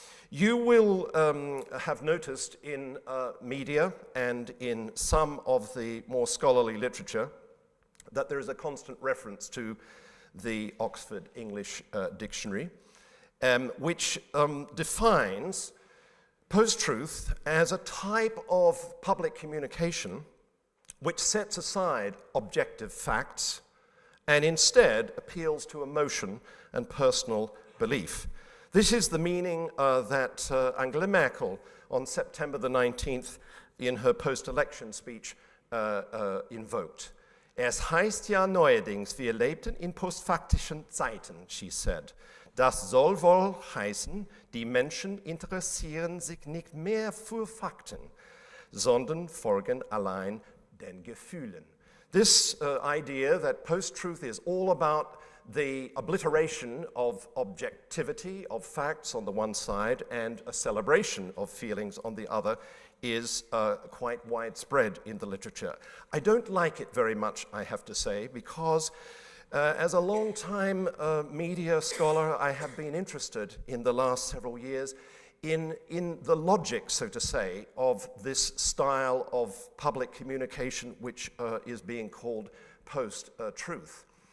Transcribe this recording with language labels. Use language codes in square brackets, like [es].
[en] You will have noticed in media and in some of the more scholarly literature that there is a constant reference to the Oxford English Dictionary, which defines post-truth as a type of public communication which sets aside objective facts and instead appeals to emotion and personal belief. This is the meaning that Angela Merkel on September the 19th in her post-election speech invoked. [de] Es heißt ja neuerdings, wir lebten in postfaktischen Zeiten, [en] she said. [de] Das soll wohl heißen, die Menschen interessieren sich nicht mehr für Fakten, sondern folgen allein den Gefühlen. [en] This idea that post-truth is all about the obliteration of objectivity, of facts on the one side, and a celebration of feelings on the other, is quite widespread in the literature. I don't like it very much, I have to say, because as a long-time media scholar, I have been interested in the last several years in the logic, so to say, of this style of public communication which is being called post-truth.